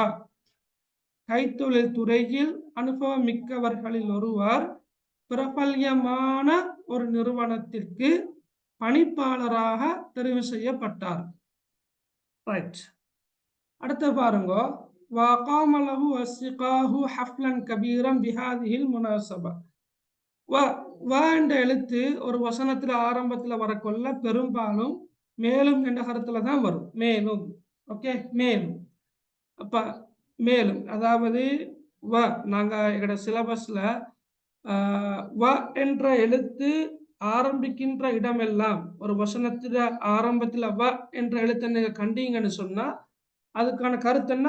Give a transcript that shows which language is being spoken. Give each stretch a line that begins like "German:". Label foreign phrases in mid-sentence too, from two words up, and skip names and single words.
Tamil: கைத்தொழில் துறையில் அனுபவம் மிக்கவர்களில் ஒருவர் பிரபல்யமான ஒரு நிறுவனத்திற்கு பணிப்பாளராக தெரிவு செய்யப்பட்டார். ரைட். அடுத்து பாருங்க,
Arabic: وقام له أصدقاؤه حفلا كبيرا بهذه المناسبة.
Tamil: என்ற எழுத்து ஒரு வசனத்துல ஆரம்பத்துல வரக்கொள்ள பெரும்பாலும் மேலும் என்ற கருத்துல தான் வரும். மேலும், ஓகே, மேலும். அப்ப மேலும் அதாவது நாங்க எங்களோட சிலபஸ்ல வ என்ற எழுத்து ஆரம்பிக்கின்ற இடமெல்லாம் ஒரு வசனத்துல ஆரம்பத்துல வ என்ற எழுத்தை நீங்க கண்டீங்கன்னு சொன்னா அதுக்கான கருத்து என்ன?